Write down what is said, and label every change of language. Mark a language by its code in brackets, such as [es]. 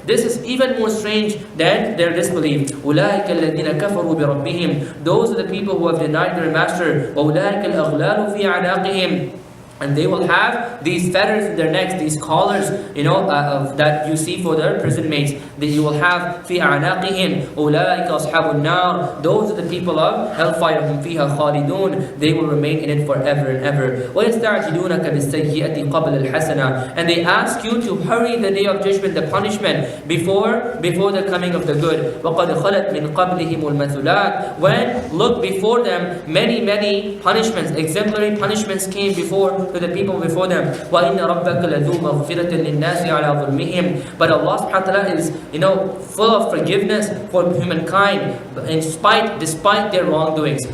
[en] This is even more strange than their disbelief. [ar] أُولَٰئِكَ الَّذِينَ كَفَرُوا بِرَبِّهِمْ. [en] Those are the people who have denied their master. [ar] وَأُولَٰئِكَ الْأَغْلَالُ فِي أَعْنَاقِهِمْ. [en] And they will have these feathers in their necks, these collars, that you see for their prison mates. That you will have [ar] في أعناقهم أولئك أصحاب النار. [en] Those are the people of hellfire. [ar] هم فيها خالدون. [en] They will remain in it forever and ever. [ar] ويستعجلونك بالسيئة قبل الحسنة. [en] And they ask you to hurry the day of judgment, the punishment, before the coming of the good. [ar] وقد خلت من قبلهم المثلات. [en] When look before them, many punishments, exemplary punishments came before to the people before them. [ar] وَإِنَّ رَبَّكَ لَذُو مَغْفِرَةٍ لِلنَّاسِ عَلَى ظُلْمِهِمْ. [en] But Allah subhanahu wa ta'ala is, full of forgiveness for humankind, despite their wrongdoings.